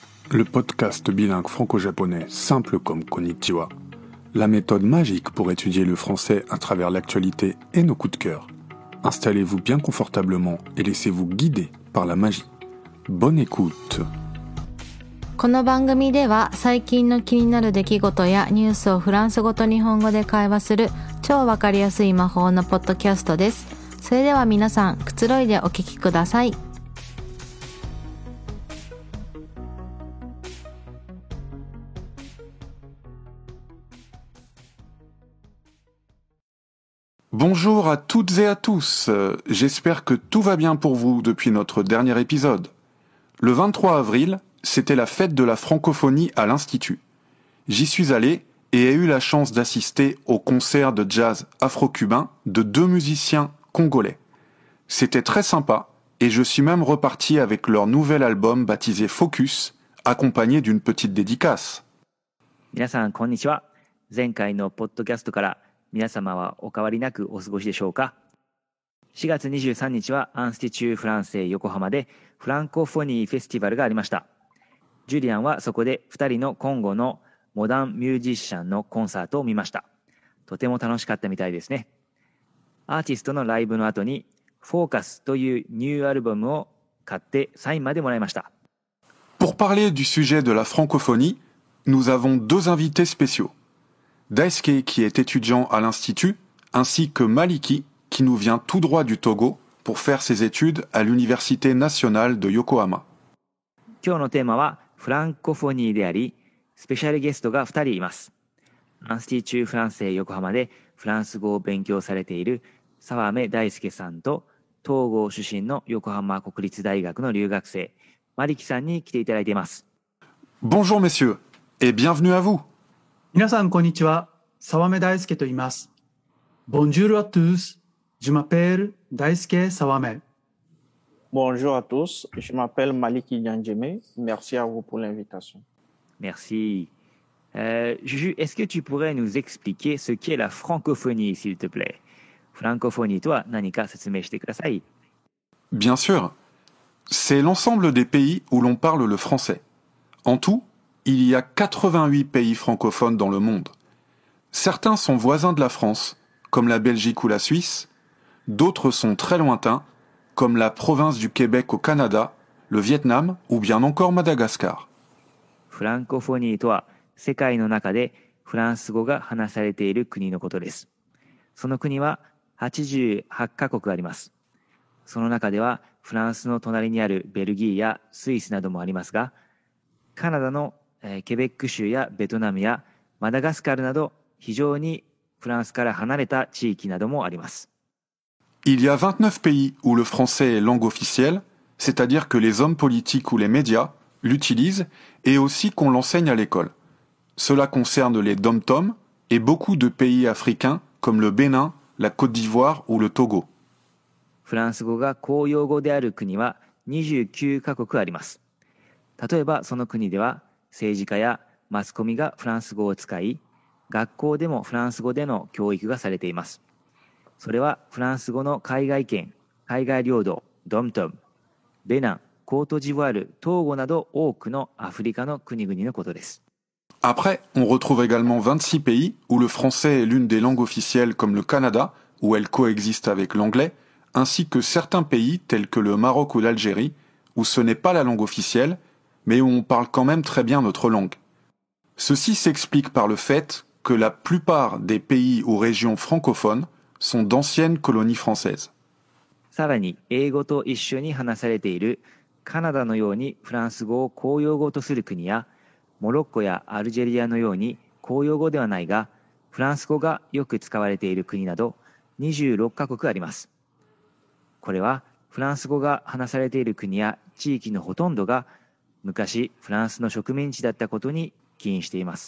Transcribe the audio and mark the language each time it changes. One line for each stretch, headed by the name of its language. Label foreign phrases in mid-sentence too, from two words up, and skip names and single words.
French: Le podcast bilingue franco-japonais simple comme Konnichiwa, la méthode magique pour étudier le français à travers l'actualité et nos coups de cœur. Installez-vous bien confortablement et laissez-vous guider par la magie. Bonne écoute.
Japanese: この番組では最近の気になる出来事やニュースをフランス語と日本語で会話する超わかりやすい魔法のポッドキャストです。それでは皆さん、くつろいでお聞きください。
French: Bonjour à toutes et à tous, j'espère que tout va bien pour vous depuis notre dernier épisode. Le 23 avril, c'était la fête de la francophonie à l'Institut. J'y suis allé et ai eu la chance d'assister au concert de jazz afro-cubain de 2 musiciens congolais. C'était très sympa et je suis même reparti avec leur nouvel album baptisé Focus, accompagné d'une petite dédicace.
Japanese: 皆さんこんにちは。前回のポッドキャストから皆様はお変わりなくお過ごしでしょうか。4月23日はアンスティチューフランセ横浜でフランコフォニーフェスティバルがありました。ジュリアンはそこで2人のコンゴのモダンミュージシャンのコンサートを見ました。とても楽しかったみたいですね。アーティストのライブの後にフォーカスというニューアルバムを買ってサインまでもらいました。
French: Pour parler du sujet de la francophonie, nous avons 2 invités spéciaux. Daisuke qui est étudiant à l'Institut, ainsi que Maliki qui nous vient tout droit du Togo pour faire ses études à l'Université nationale de Yokohama.
Japanese: 今日のテーマはフランコフォニーであり、スペシャルゲストが2人います。アンスティチューフランセ横浜でフランス語を勉強されている沢目大輔さんと、東郷出身の横浜国立大学の留学生、マリキさんに来ていただいています。
French: Bonjour messieurs, et bienvenue à vous.
Japanese: 皆さんこんにちは。沢目大輔と言います。
French: Bonjour à tous. Je m'appelle Daisuke Sawame. Bonjour à tous, je m'appelle Maliki Nyanjeme. Merci à vous pour l'invitation. Merci. Juju, est-ce que tu pourrais nous expliquer ce qu'est la francophonie, s'il te plaît?
Japanese: フランコフォニーとは何か説明してください。
French: Bien sûr, c'est l'ensemble des pays où l'on parle le français. En tout, il y a 88 pays francophones dans le monde. Certains sont voisins de la France, comme la Belgique ou la Suisse. D'autres sont très lointains, comme la province du Québec au Canada, le Vietnam ou bien encore Madagascar.
Japanese: フランコフォニーとは世界の中でフランス語が話されている国のことです。その国は88カ国あります。その中ではフランスの隣にあるベルギーやスイスなどもありますが、カナダのケベック州やベトナムやマダガスカルなど非常にフランスから離れた地域などもあります。
French: Il y a 29 pays où le français est langue officielle, c'est-à-dire que les hommes politiques ou les médias l'utilisent et aussi qu'on l'enseigne à l'école. Cela concerne les dom-toms et beaucoup de pays africains comme le Bénin, la Côte d'Ivoire ou le Togo.
Japanese: フランス語が公用語である国は29カ国あります。例えばその国では政治家やマスコミがフランス語を使い、学校でもフランス語での教育がされています。それはフランス語の海外圏、海外領土、ドムトム、ベナン、コートジボワール、トーゴなど多くのアフリカの国々のことです。
French: Après, on retrouve également 26 pays où le français est l'une des langues officielles comme le Canada, où elle coexiste avec l'anglais, ainsi que certains pays tels que le Maroc ou l'Algérie, où ce n'est pas la langue officielle, mais où on parle quand même très bien notre langue. Ceci s'explique par le fait que la plupart des pays ou régions francophones sont d'anciennes colonies françaises.
Japanese: さらに英語と一緒に話されているカナダのようにフランス語を公用語とする国やモロッコやアルジェリアのように公用語ではないがフランス語がよく使われている国など26カ国あります。これはフランス語が話されている国や地域のほとんどが昔フランスの植民地だったことに起因しています。